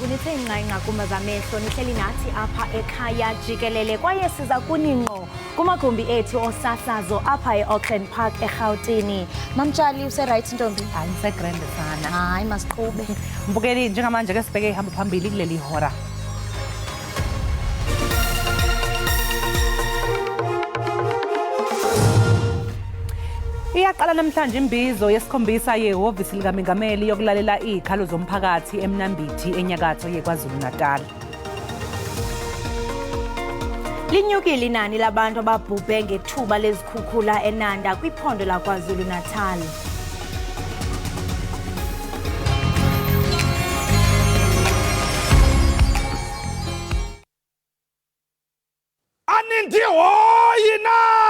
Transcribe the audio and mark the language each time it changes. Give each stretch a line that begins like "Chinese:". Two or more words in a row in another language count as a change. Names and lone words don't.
Xhosa: nithe nqanqa kumazamehlo nihleli nathi apha ekhaya jikelele kwaye siza kuningqo kumagumbi ethu osasazo apha eAuckland Park eRhawutini.
Zulu: Mamtshali useright ntombi? Hayi ngisegrand sana.
Xhosa: Hayi masiqhube.
Zulu: Mbukeli njengamanje ke sibheke ihamba phambili kuleli hora. Iyaqala namhlanje imbizo yesikhombisa yehhovisi likaMengameli yokulalela izikhalo zomphakathi eMnambithi enyakatho yeKwaZulu-Natal.
Xhosa: Linyukile inani labantu ababhubhe ngethuba lezikhukhula eNanda kwiphondo laKwaZulu-Natal. Anindi hoyina!